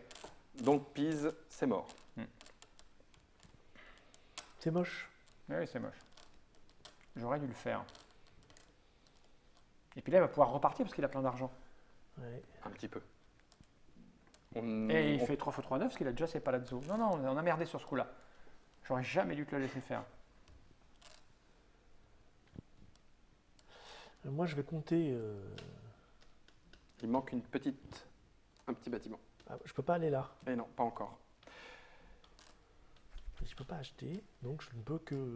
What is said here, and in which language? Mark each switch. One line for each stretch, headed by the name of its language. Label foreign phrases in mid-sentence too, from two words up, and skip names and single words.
French: Donc, Pise, c'est mort. C'est moche. Oui, c'est moche. J'aurais dû le faire. Et puis là, il va pouvoir repartir parce qu'il a plein d'argent. Ouais. Un petit peu. Et il fait 3 x 3, 9 parce qu'il a déjà ses palazzo. Non, non, on a merdé sur ce coup-là. J'aurais jamais dû te le laisser faire. Moi, je vais compter. Il manque un petit bâtiment. Ah, je peux pas aller là. Et non, pas encore. Je peux pas acheter, donc je ne peux que.